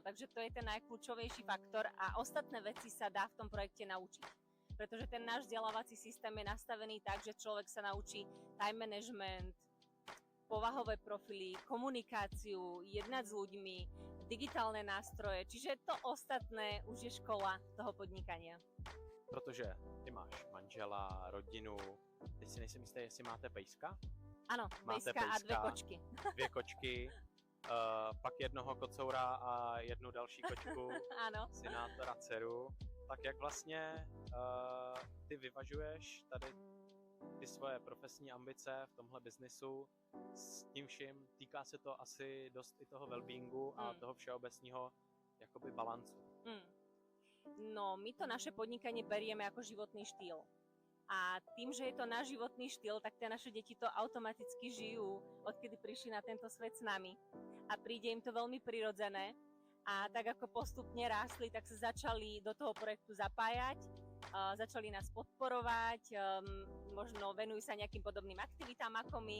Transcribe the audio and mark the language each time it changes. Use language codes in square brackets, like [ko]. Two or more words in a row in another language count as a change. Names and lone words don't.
[sk] Takže to je ten najkľúčovejší faktor a ostatné veci sa dá v tom projekte naučiť. Pretože ten náš vzdelávací systém je nastavený tak, že človek sa naučí [en] time management, [sk] povahové profily, komunikáciu, jednať s ľuďmi, digitálne nástroje. Čiže to ostatné už je škola toho podnikania. [cs] Protože ty máš manžela, rodinu, teď si nejsem jistý, jestli máte pejska? Ano, pejska a 2 kočky. 2 kočky, pak jednoho kocoura a jednu další kočku, ano. synátora, dceru. Tak jak vlastně ty vyvažuješ tady ty svoje profesní ambice v tomhle biznisu s tím vším? Týká se to asi dost i toho wellbeingu a toho všeobecného jakoby balancu. [sk] No, my to naše podnikanie berieme ako životný štýl. A tým, že je to náš životný štýl, tak tie naše deti to automaticky žijú, odkedy prišli na tento svet s nami. A príde im to veľmi prirodzené. A tak ako postupne rástli, tak sa začali do toho projektu zapájať, začali nás podporovať, možno venujú sa nejakým podobným aktivitám ako my.